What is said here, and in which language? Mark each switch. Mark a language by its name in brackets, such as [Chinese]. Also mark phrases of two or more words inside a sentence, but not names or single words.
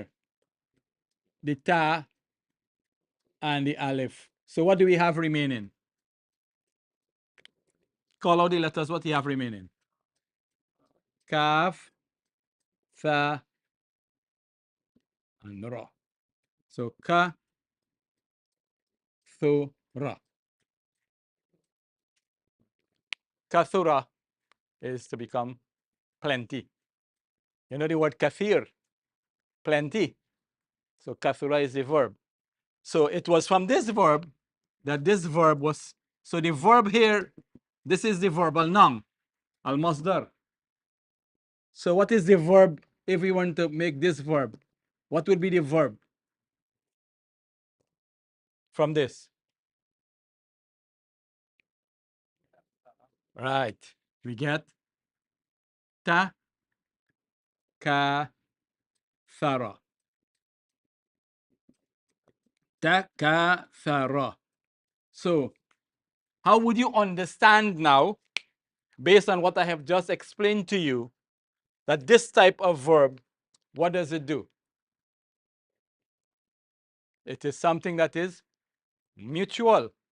[English] The ta and the aleph. So what do we have remaining? Call out the letters. What do you have remaining? Kaf, tha, and ra. So ka, thu, ra. Kathura is to become plenty. You know the word kathir? Plenty. So kathura is the verb. So it was from this verb that this verb was. So the verb here, this is the verbal noun, al-masdar. So what is the verb if we want to make this verb? What would be the verb from this? Right. We get ta, ka, thara. Ta, ka, thara. So how would you understand now, based on what I have just explained to you, that this type of verb, what does it do? It is something that is mutual.